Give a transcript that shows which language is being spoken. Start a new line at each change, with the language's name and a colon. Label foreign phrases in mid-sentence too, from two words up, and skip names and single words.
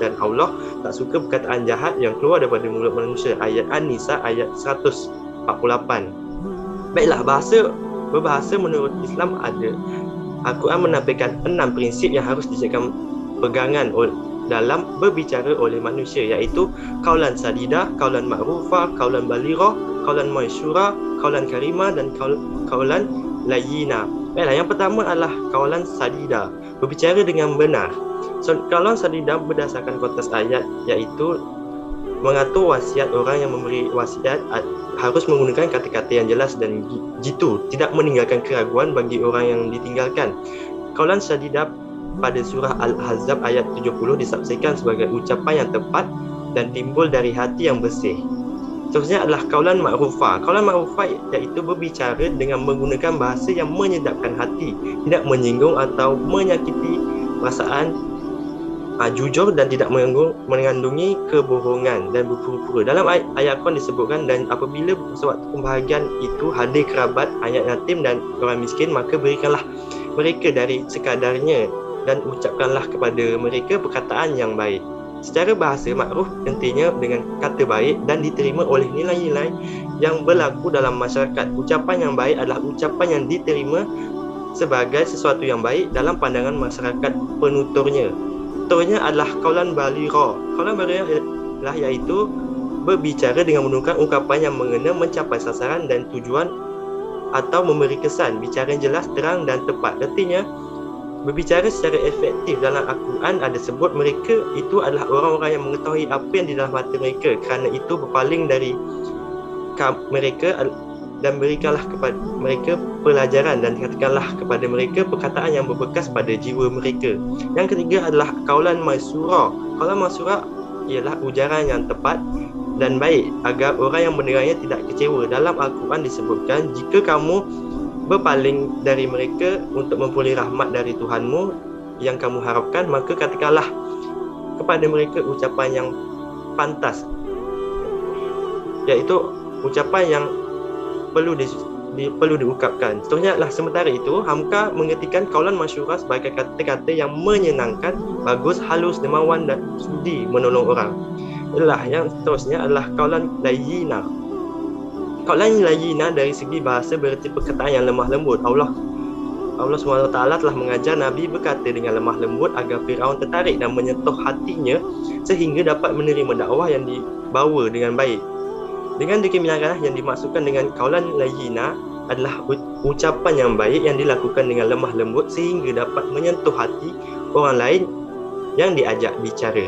Malay: Dan Allah tak suka perkataan jahat yang keluar daripada mulut manusia. Ayat An-Nisa ayat 148. Baiklah, berbahasa menurut Islam ada. Al-Quran menampilkan 6 prinsip yang harus dijadikan pegangan dalam berbicara oleh manusia, iaitu
Arabic: قولا سديدا، قولا معروفا، قولا بليغا، قولا ميسورا، قولا كريما
Malay: dan
Arabic: قولا لينا.
Malay: Baiklah, yang pertama adalah
Arabic: قولا سديدا,
Malay: berbicara dengan benar.
Arabic: قولا سديدا
Malay: berdasarkan konteks ayat, iaitu mengatur wasiat. Orang yang memberi wasiat harus menggunakan kata-kata yang jelas dan jitu, tidak meninggalkan keraguan bagi orang yang ditinggalkan.
Arabic: قولا سديدا
Malay: pada surah Al-Ahzab ayat 70 disaksikan sebagai ucapan yang tepat dan timbul dari hati yang bersih. Seterusnya adalah
Arabic: قولا معروفا. قولا معروفا
Malay: iaitu berbicara dengan menggunakan bahasa yang menyedapkan hati, tidak menyinggung atau menyakiti perasaan, jujur dan tidak mengandungi kebohongan dan berpura-pura. Dalam ayat Quran disebutkan, dan apabila sewaktu pembahagian itu hadir kerabat, ayat yatim dan orang miskin, maka berikanlah mereka dari sekadarnya dan ucapkanlah kepada mereka perkataan yang baik. Secara bahasa, makruf intinya dengan kata baik dan diterima oleh nilai-nilai yang berlaku dalam masyarakat. Ucapan yang baik adalah ucapan yang diterima sebagai sesuatu yang baik dalam pandangan masyarakat penuturnya. Contohnya adalah
Arabic: قولا بليغا. قولا بليغا
Malay: adalah iaitu berbicara dengan menggunakan ungkapan yang mengena, mencapai sasaran dan tujuan atau memberi kesan. Bicara yang jelas, terang dan tepat. Artinya, berbicara secara efektif dalam Al-Quran ada sebut mereka itu adalah orang-orang yang mengetahui apa yang di dalam hati mereka, kerana itu berpaling dari mereka dan berikanlah kepada mereka pelajaran dan katakanlah kepada mereka perkataan yang berbekas pada jiwa mereka. Yang ketiga adalah
Arabic: قولا ميسورا. قولا ميسورا
Malay: ialah ujaran yang tepat dan baik agar orang yang mendengarnya tidak kecewa. Dalam Al-Quran disebutkan, jika kamu berpaling dari mereka untuk memperoleh rahmat dari Tuhanmu yang kamu harapkan, maka katakanlah kepada mereka ucapan yang pantas, iaitu ucapan yang perlu diungkapkan. Contohnya adalah sementara itu, Hamka mengertikan
Arabic: قولا ميسورا
Malay: sebagai kata-kata yang menyenangkan, bagus, halus, dermawan dan sudi menolong orang. Yang seterusnya adalah
Arabic: قولا لينا. قولا لينا
Malay: dari segi bahasa berarti perkataan yang lemah lembut. Allah SWT telah mengajar Nabi berkata dengan lemah lembut agar Firaun tertarik dan menyentuh hatinya sehingga dapat menerima dakwah yang dibawa dengan baik. Dengan demikian, yang dimaksudkan dengan
Arabic: قولا لينا
Malay: adalah ucapan yang baik yang dilakukan dengan lemah lembut sehingga dapat menyentuh hati orang lain yang diajak bicara.